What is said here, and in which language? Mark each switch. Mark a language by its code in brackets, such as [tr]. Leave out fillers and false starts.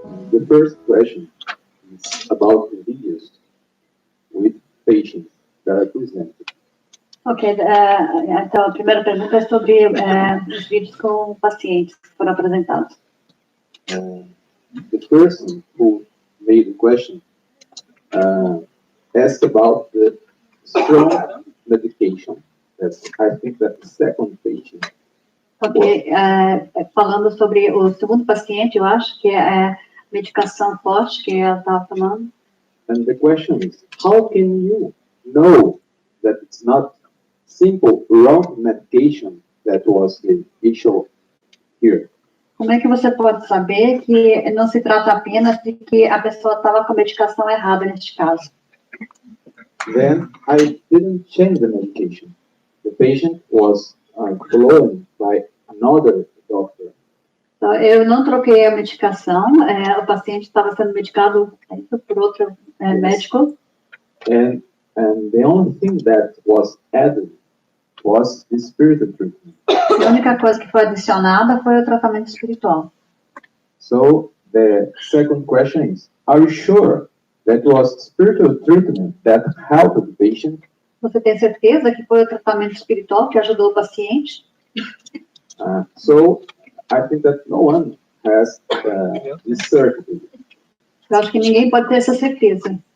[en] The first question is about the videos with patients that are presented. [pt] Ok, então a primeira pergunta é sobre os vídeos com pacientes que foram apresentados. [en] The person who made the question asked about the strong medication. I think that the second patient. [pt] Ok, falando sobre o segundo paciente, eu acho que é medicação forte que ela estava falando. [en] And the question is, how can you know that it's not simple wrong medication that was the issue here? [pt] Como é que você pode saber que não se trata apenas de que a pessoa estava com a medicação errada neste caso? [en] Then I didn't change the medication. The patient was followed by another doctor. [pt] Então, eu não troquei a medicação, o paciente estava sendo medicado por outro médico. [en] And the only thing that was added was the spiritual treatment. [pt] A única coisa que foi adicionada foi o tratamento espiritual. [en] So the second question is, are you sure that was spiritual treatment that helped the patient? [pt] Você tem certeza que foi o tratamento espiritual que ajudou o paciente? [en] So I think that no one has this certainty. [pt] Eu acho que ninguém pode ter essa certeza.